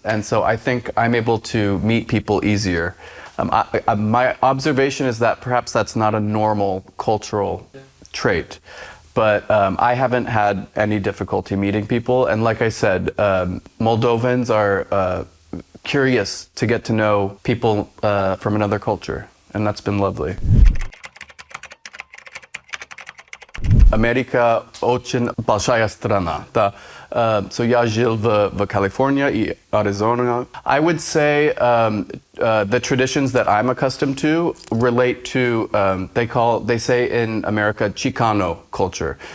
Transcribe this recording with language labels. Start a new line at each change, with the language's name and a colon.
English: And so I think I'm able to meet people easier. My observation is that perhaps that's not a normal cultural trait, but I haven't had any difficulty meeting people. And like I said, Moldovans are curious to get to know people from another culture, and that's been lovely.
Russian: America очень большая страна. Да. So я жил в California и Arizona.
English: I would say the traditions that I'm accustomed to relate to, they say in America, Chicano culture.